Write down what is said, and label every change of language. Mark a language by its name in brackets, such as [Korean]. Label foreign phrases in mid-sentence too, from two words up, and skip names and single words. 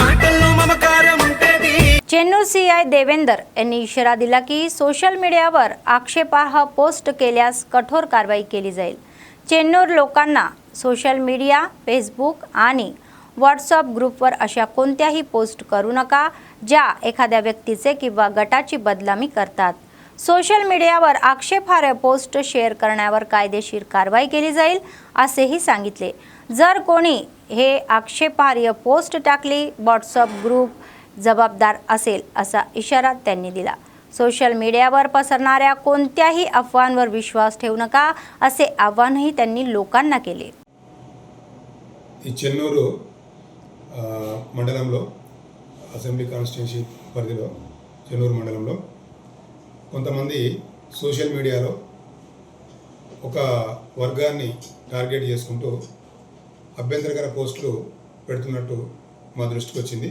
[Telugu] మాటల్లో మమకారం ఉంటది. [Marathi] चेन्नूर सीआय देवेंदर यांनी इशारा दिला की सोशल मीडियावर आक्षेपार्ह पोस्ट केल्यास कठोर कारवाई केली जाईल. चेन्नूर लोकांना सोशल मीडिया, फेसबुक आणि व्हॉट्सअप ग्रुपवर अशा कोणत्याही पोस्ट करू नका ज्या एखाद्या व्यक्तीचे किंवा गटाची बदनामी करतात. सोशल मीडियावर आक्षेपार्ह पोस्ट शेअर करण्यावर कायदेशीर कारवाई केली जाईल असेही सांगितले. जर कोणी हे आक्षेपार्ह पोस्ट टाकली, व्हॉट्सअप ग्रुप जबाबदार असेल असा इशारा त्यांनी दिला. सोशल मीडियावर पसरणाऱ्या कोणत्याही अफवांवर विश्वास ठेवू नका असे आवाहनही त्यांनी लोकांना केले. [Telugu] ఈ చెన్నూరు మండలంలో అసెంబ్లీ కాన్స్టిట్యున్సీ పరిధిలో చెన్నూరు మండలంలో కొంతమంది సోషల్ మీడియాలో ఒక వర్గాన్ని టార్గెట్ చేసుకుంటూ అభ్యంతరకర పోస్టులు పెడుతున్నట్టు మా దృష్టికి వచ్చింది.